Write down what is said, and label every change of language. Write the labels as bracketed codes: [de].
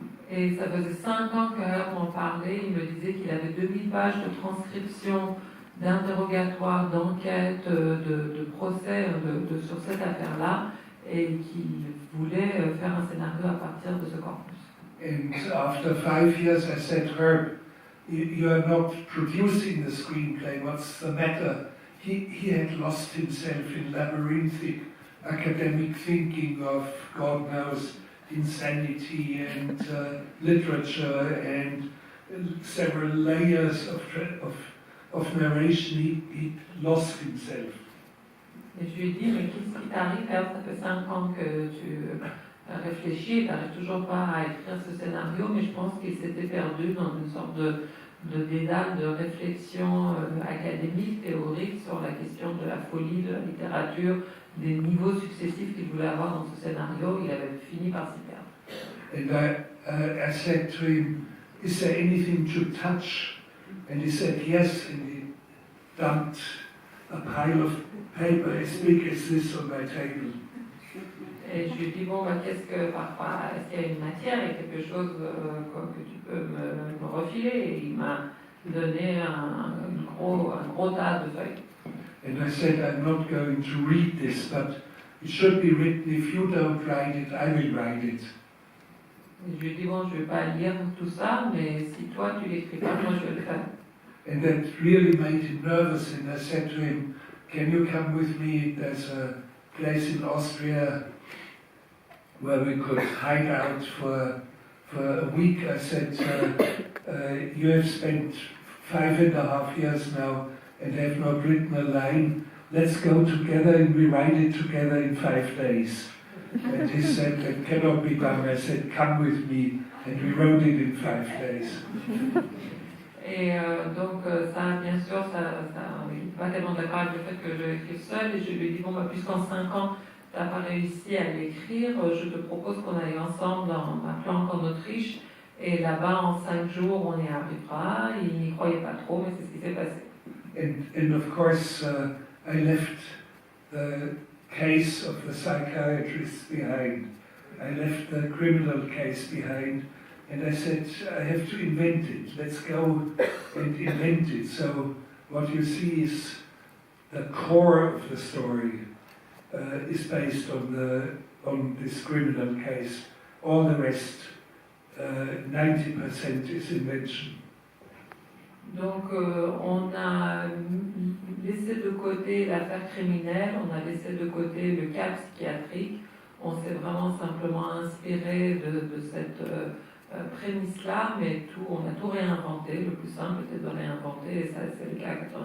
[fr] Et ça faisait 5 ans que Herb m'en parlait, il me disait qu'il avait 2000 pages de transcription, d'interrogatoires, d'enquêtes, de procès sur cette affaire-là, et qu'il voulait faire un scénario à partir de ce corpus. [en] And after 5 years I said, Herb, you are not producing the screenplay, what's the matter? He had lost himself in labyrinthic academic thinking of, God knows, insanity and literature and several layers of narration. He lost himself. [fr] Et je lui ai dit, mais qu'est-ce qui t'arrive, Herb? Ça fait 5 ans que tu réfléchis et tu n'arrives toujours pas à écrire ce scénario, mais je pense qu'il s'était perdu dans une sorte de dédale de réflexion académique, théorique sur la question de la folie, de la littérature, des niveaux successifs qu'il voulait avoir dans ce scénario. Il avait fini par s'y perdre. [en] And I said to him, is there anything to touch? And he said yes, and he dumped a pile of paper as big as this on my table. [fr] Et je lui ai dit, bon, qu'est-ce que parfois, est-ce qu'il y a une matière, il y a quelque chose que tu peux me refiler? Et il m'a donné un gros tas de feuilles. [en] And I said, I'm not going to read this, but it should be written. If you don't write it, I will write it. [fr] Et je lui ai dit, bon, je ne vais pas lire tout ça, mais si toi tu l'écris pas, moi je vais le faire. [en] And that really made him nervous, and I said to him, can you come with me? There's a place in Austria where we could hide out for a week. I said, you have spent 5.5 years now and have not written a line. Let's go together and we write it together in 5 days. And he said, that cannot be done. I said, come with me. And we wrote it in 5 days. [fr] Et donc ça, bien sûr, il n'était pas tellement d'accord avec le fait que je l'écrive seule, et je lui ai dit, bon, bah, puisqu'en 5 ans, tu n'as pas réussi à l'écrire, je te propose qu'on aille ensemble dans ma planque en Autriche, et là-bas, en 5 jours, on y arrivera. Il n'y croyait pas trop, mais c'est ce qui s'est passé. [en] And of course, I left the case of the psychiatrist behind. I left the criminal case behind, and I said, I have to invent it. Let's go and invent it. So what you see is the core of the story is based on this criminal case. All the rest, 90% is invention. [fr] Donc on a laissé de côté l'affaire criminelle, on a laissé de côté le cas psychiatrique, on s'est vraiment simplement inspiré de cette prémisse-là, mais on a tout réinventé. Le plus simple était de réinventer, et ça c'est le cas à 90%.